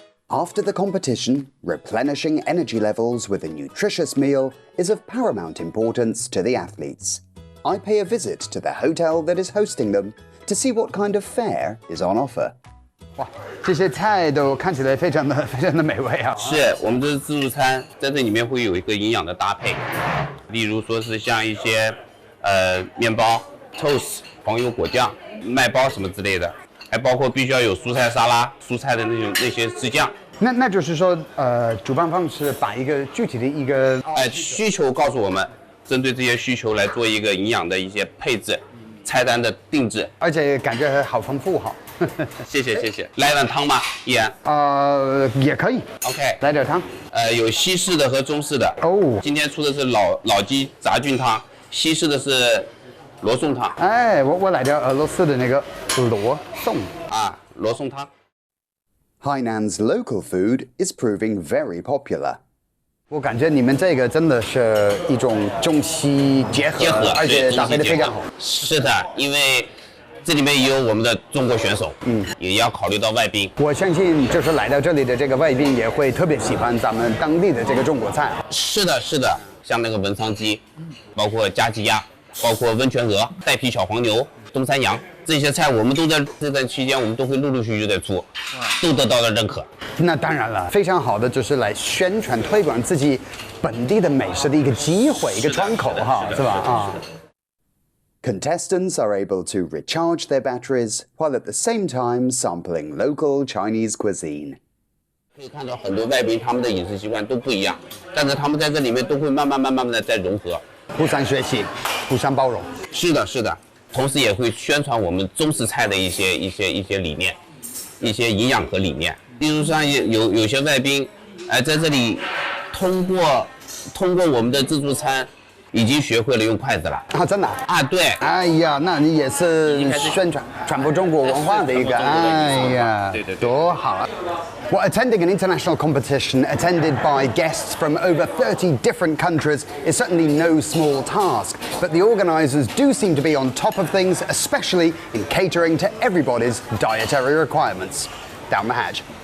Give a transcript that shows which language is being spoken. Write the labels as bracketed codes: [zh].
[en] After the competition, replenishing energy levels with a nutritious meal is of paramount importance to the athletes. I pay a visit to the hotel that is hosting them to see what kind of fare is on offer. [zh] 哇，这些菜都看起来非常的美味啊！是我们这是自助餐，在这里面会有一个营养的搭配，例如说是像一些面包、toast、黄油果酱、麦包什么之类的，还包括必须要有蔬菜沙拉、蔬菜的那些汁酱。那就是说，主办方是把一个具体的一个需求告诉我们，针对这些需求来做一个营养的一些配置、菜单的定制，而且感觉好丰富哈。谢谢，来碗汤吗？依然？也可以。 [en] OK， [zh] 来点汤。有西式的和中式的。哦。今天出的是老鸡杂菌汤，西式的是罗宋汤。哎，我来点俄罗斯的那个罗宋。啊，罗宋汤。 [en] Hainan's local food is proving very popular. [zh] 我感觉你们这个真的是一种中西结合，而且搭配的非常好。是的，因为这里面也有我们的中国选手，也要考虑到外宾。我相信就是来到这里的这个外宾也会特别喜欢咱们当地的这个中国菜。是的，像那个文昌鸡，包括家鸡鸭，包括温泉鹅、带皮小黄牛，东山羊这些菜，我们都在这段期间，我们都会陆陆续续在做，都得到了认可。那当然了，非常好的就是来宣传推广自己本地的美食的一个机会，一个窗口哈，是吧？啊。 [en] Contestants are able to recharge their batteries while at the same time sampling local Chinese cuisine. [zh] 可以看到很多外宾他们的饮食习惯都不一样，但是他们在这里面都会慢慢的在融合，互相学习，互相包容。是的，是的。同时也会宣传我们中式菜的一些理念，一些营养和理念。例如像有些外宾，在这里通过我们的自助餐。已经学会了用筷子了啊！真的啊？对。哎呀，那你也是传播中国文化的一个，哎呀，对，多好啊！ [en] Well, attending an international competition attended by guests from over 30 different countries is certainly no small task, but the organisers do seem to be on top of things, especially in catering to everybody's dietary requirements. Down the hatch.